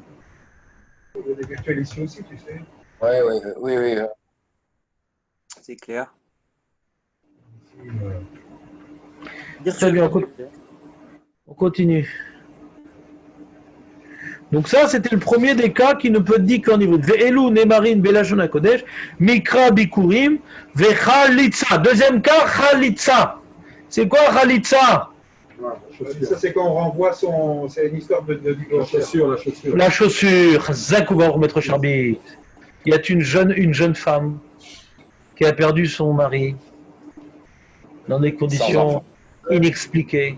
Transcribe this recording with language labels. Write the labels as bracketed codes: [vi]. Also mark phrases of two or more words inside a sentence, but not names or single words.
[fr] Il y a des virtuels ici aussi, tu sais. Oui. C'est clair. Ici, Très bien, on continue. Donc ça, c'était le premier des cas qui ne peut être dit qu'en hébreu. [he] ואלו נאמרין בלשון הקודש מקרא ביכורים וחליצה. [fr] Deuxième cas, chalitza. C'est quoi chalitza? ça, c'est quand on renvoie son. C'est une histoire de La divorce. chaussure, la chaussure. La chaussure. Zak, on va remettre Charbit. Il y a une jeune femme qui a perdu son mari dans des conditions inexpliquées.